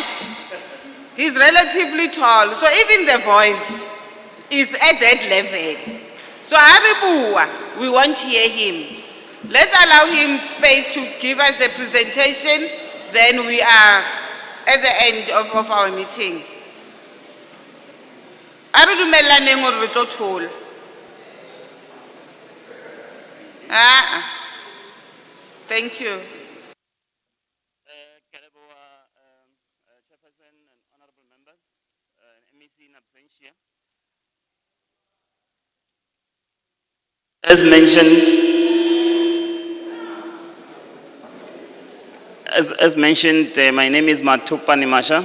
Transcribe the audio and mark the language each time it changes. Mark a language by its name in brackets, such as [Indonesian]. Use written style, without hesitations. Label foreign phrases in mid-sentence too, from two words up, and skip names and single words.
[English] He's relatively tall, so even the voice is at that level. So Haribua, we won't hear him. Let's allow him space to give us the presentation, then we are at the end of our meeting. [Southern Sotho] Aridumelaneng or re tlo thola. [English] Thank you. As mentioned, my name is Matupa Nimasha.